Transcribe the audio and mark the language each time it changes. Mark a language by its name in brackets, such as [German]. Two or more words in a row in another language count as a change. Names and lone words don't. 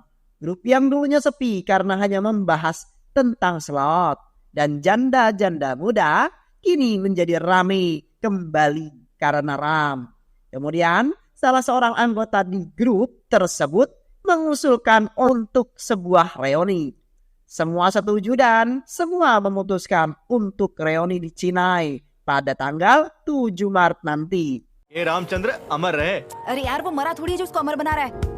[Indonesian] Grup yang dulunya sepi karena hanya membahas tentang slot dan janda-janda muda kini menjadi rame kembali karena Ram. Kemudian salah seorang anggota di grup tersebut mengusulkan untuk sebuah reuni. Semua setuju dan semua memutuskan untuk reuni di Chennai pada tanggal 7 Maret nanti. [Hindi] ये रामचंद्र अमर रहे। अरे यार वो मरा थोड़ी है जो उसको अमर बना रहा है।